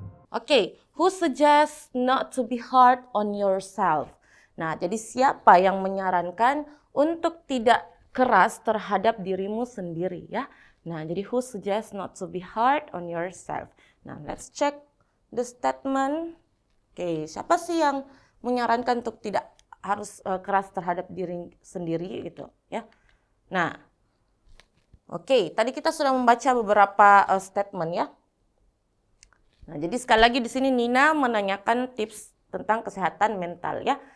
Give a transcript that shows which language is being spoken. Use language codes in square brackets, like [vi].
[en] Oke, who suggests not to be hard on yourself? [id] Nah, jadi siapa yang menyarankan untuk tidak keras terhadap dirimu sendiri ya? Nah, jadi [en] who suggests not to be hard on yourself? Nah, let's check the statement. [id] Oke, siapa sih yang menyarankan untuk tidak harus keras terhadap diri sendiri gitu ya? Nah, oke, tadi kita sudah membaca beberapa statement ya. Nah, jadi sekali lagi di sini Nina menanyakan tips tentang kesehatan mental ya.